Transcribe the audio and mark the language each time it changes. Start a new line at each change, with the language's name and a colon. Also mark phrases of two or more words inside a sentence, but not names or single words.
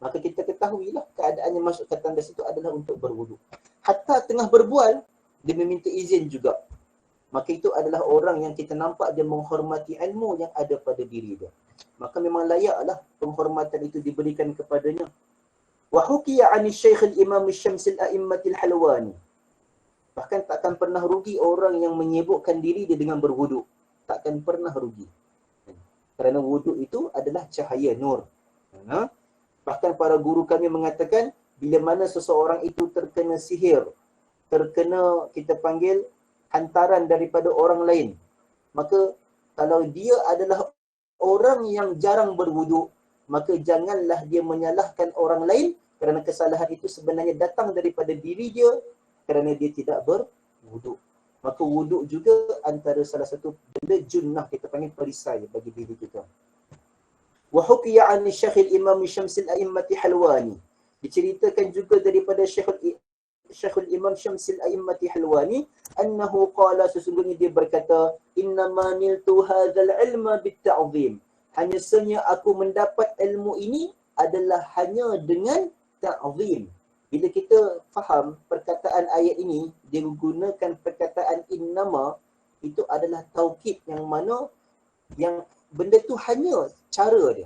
Malay: maka kita ketahuilah keadaannya masuk ke tandas itu adalah untuk berwuduk. Hatta tengah berbual, dia meminta izin juga. Maka itu adalah orang yang kita nampak dia menghormati ilmu yang ada pada diri dia. Maka memang layaklah penghormatan itu diberikan kepadanya.
Arabic: وحكي عن شيخ الإمام شمس الأئمة الحلواني.
Malay: Bahkan takkan pernah rugi orang yang menyibukkan diri dia dengan berwuduk. Takkan pernah rugi. Kerana wuduk itu adalah cahaya nur. Bahkan para guru kami mengatakan, bila mana seseorang itu terkena sihir, terkena kita panggil hantaran daripada orang lain, maka kalau dia adalah orang yang jarang berwuduk, maka janganlah dia menyalahkan orang lain kerana kesalahan itu sebenarnya datang daripada diri dia kerana dia tidak berwuduk. Maka wuduk juga antara salah satu benda junnah, kita panggil perisai bagi diri kita.
Arabic: وحكي عن شيخ الإمام شمس الأئمة حلواني.
Malay: Diceritakan juga daripada Syekh al-Imam Syams al-A'immat Halwani
Arabic: أنه قال,
Malay: sesungguhnya dia berkata,
Arabic: إنما نلت هذا العلم بالتعظيم.
Malay: Hanya sahaja aku mendapat ilmu ini adalah hanya dengan ta'zim. Bila kita faham perkataan ayat ini, dia menggunakan perkataan innama, itu adalah taukid yang mana yang benda tu hanya cara dia.